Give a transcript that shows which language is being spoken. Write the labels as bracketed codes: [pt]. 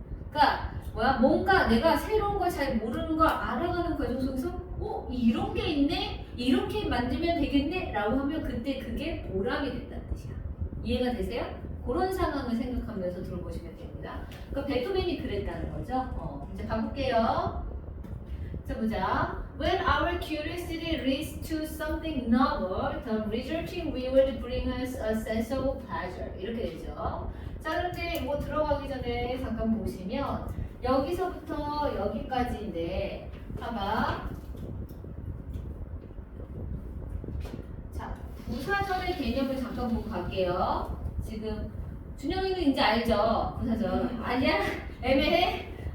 [ko] 그러니까 뭔가 내가 새로운 걸 잘 모르는 걸 알아가는 과정 속에서 이런 게 있네? 이렇게 만들면 되겠네? 라고 하면 그때 그게 보람이 된다는 뜻이야. 이해가 되세요? 그런 상황을 생각하면서 들어보시면 됩니다. 그러니까 베토벤이 그랬다는 거죠. 이제 가볼게요. 자 보자. [en] When our curiosity leads to something novel, the resulting reward bring us a sense of pleasure. [ko] 이렇게 되죠. 자 그런데 뭐 들어가기 전에 잠깐 보시면 여기서부터 여기까지인데 봐봐. 자 부사절의 개념을 잠깐 보고 갈게요. 지금 준영이는 이제 알죠? 부사절 아니야? 애매해?